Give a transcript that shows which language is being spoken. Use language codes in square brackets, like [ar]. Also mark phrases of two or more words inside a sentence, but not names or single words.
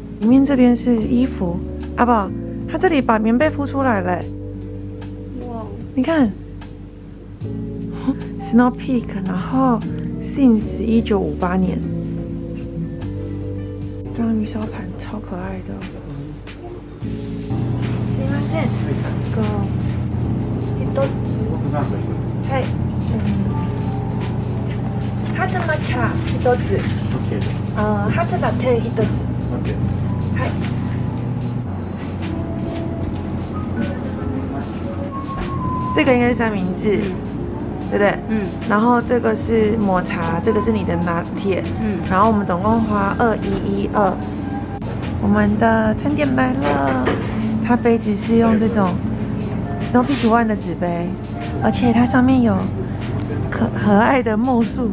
[zh] 里面这边是衣服，阿宝，它这里把棉被铺出来了。哇！你看 ，Snow Peak， 然后 since 1958年，章鱼烧盘超可爱的。 [ja] はい、ハート抹茶1つ。ハートラテ1つ。はい。 [zh] 这个应该是三明治，对不对？嗯。然后这个是抹茶，这个是你的拿铁。嗯。然后我们总共花2112。我们的餐点来了，它杯子是用这种 Snow Peak 图案的纸杯，而且它上面有可爱的木树。